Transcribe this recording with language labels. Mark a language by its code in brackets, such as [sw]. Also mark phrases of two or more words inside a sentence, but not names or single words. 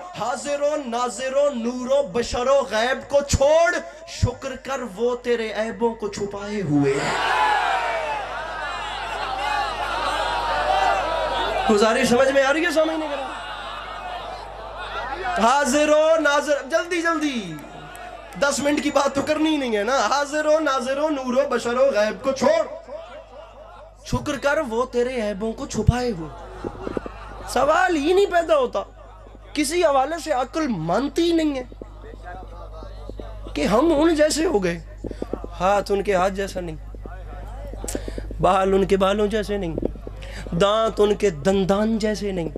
[ur] حاضر و ناظر و نور و بشر و غیب کو چھوڑ، شکر کر وہ تیرے عیبوں کو چھپائے ہوئے ہیں۔ گزارش سمجھ میں آ رہی ہے سامنے نہیں کرا؟ حاضر و ناظر، جلدی جلدی 10 منٹ کی بات تو کرنی نہیں ہے نا۔ حاضر و ناظر و نور و بشر و غیب کو چھوڑ، شکر کر وہ تیرے عیبوں کو چھپائے ہوئے۔ سوال ہی نہیں پیدا ہوتا، کسی حوالے سے عقل مانتی ہی نہیں ہے کہ ہم ان جیسے ہو گئے، ہاتھ ان کے ہاتھ جیسا نہیں، بال ان کے بالوں جیسے نہیں، دانت ان کے دندان جیسے نہیں۔